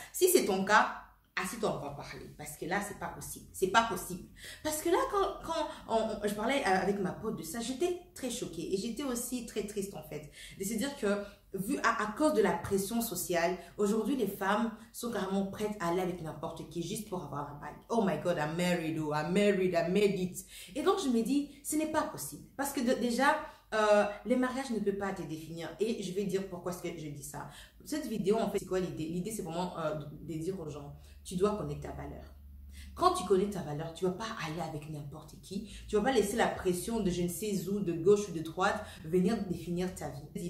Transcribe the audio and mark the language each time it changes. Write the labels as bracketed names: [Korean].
[French] Si c'est ton cas, assis-toi, on va parler. Parce que là, c'est pas possible. C'est pas possible. Parce que là, quand je parlais avec ma pote de ça, j'étais très choquée. Et j'étais aussi très triste, en fait. De se dire que, vu à cause de la pression sociale, aujourd'hui, les femmes sont carrément prêtes à aller avec n'importe qui juste pour avoir la bague. [English] Oh my God, I'm married, oh, I made it. [French] Et donc, je me dis, ce n'est pas possible. Parce que déjà, les mariages ne peuvent pas te définir. Et je vais dire pourquoi est-ce que je dis ça. Cette vidéo, en fait, c'est quoi l'idée? L'idée, c'est vraiment de dire aux gens: tu dois connaître ta valeur. Quand tu connais ta valeur, tu ne vas pas aller avec n'importe qui. Tu ne vas pas laisser la pression de je ne sais où, de gauche ou de droite, venir définir ta vie.